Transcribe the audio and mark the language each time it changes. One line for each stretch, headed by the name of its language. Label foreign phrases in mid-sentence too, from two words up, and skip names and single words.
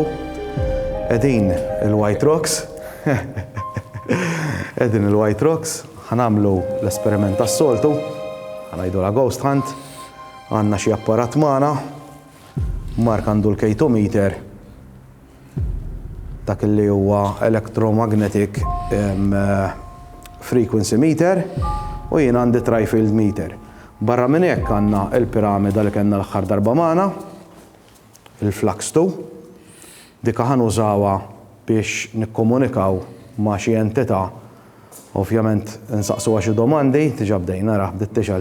Maltese: Qegħdin il-White Rocks. Qegħdin il-White Rocks, ħanamlu l-esperiment tas-soltu, ħanajdu la Ghost Hunt, għandna xi apparat magħna. Mark għandu l-K2 meter, dak li huwa
English: electromagnetic frequency meter,
Maltese: u jien għandi
English: tri-field meter.
Maltese: Barra minn hekk għandna l-piramida li kellna l-aħħar darba magħna, il-Flux 2, dik ħanużawha biex nikkomunikaw ma' xi entità. Ovvjament insaqsuha xi domandi, diġà bdejna nara bdiet tixal.